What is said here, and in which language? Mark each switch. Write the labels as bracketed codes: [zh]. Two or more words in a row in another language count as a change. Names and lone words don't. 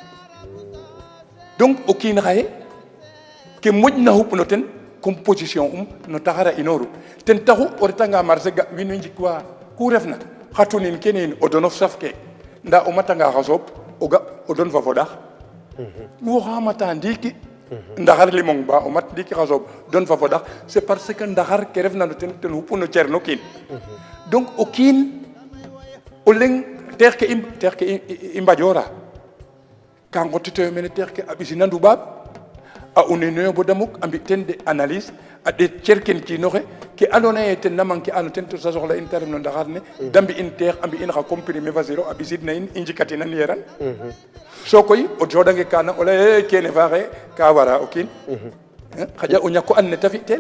[srr] donc o kiin xaye ke moƴna xup no ten composition no taxara inooru ten taxu o retanga marché ga wiin we njikwa ku refna xa tunin kene yin o donof saf ke nda o matanga xa sooɓ o ga o don fa foɗax wo xa mata ndiiki ndaxar limong ba o mat ndiiki xa sooɓ don fa foɗax [fr] c'est parce que [srr] ndaxar ke refna no ten xupu no cer no kiin donc o kiin o leng teex ke i mbaƴora ka ngotitoyo mene teex ke a ɓisina nduɓaab a uninoyo bo damuk a mbi ten [fr] de analyse [srr] a ɗeet cerken kiinoxe ke andoona yee ten na manquer ano ten to sa soxla in te ref no ndaxar ne da mbi'in teex a mbi'in xa comprimé fa siro a ɓisidna in i njikatinan yeran so koy o cooɗange kaana o lay kene faaxe ka wara o kiin xaƴa o ñako and ne ta fi'tel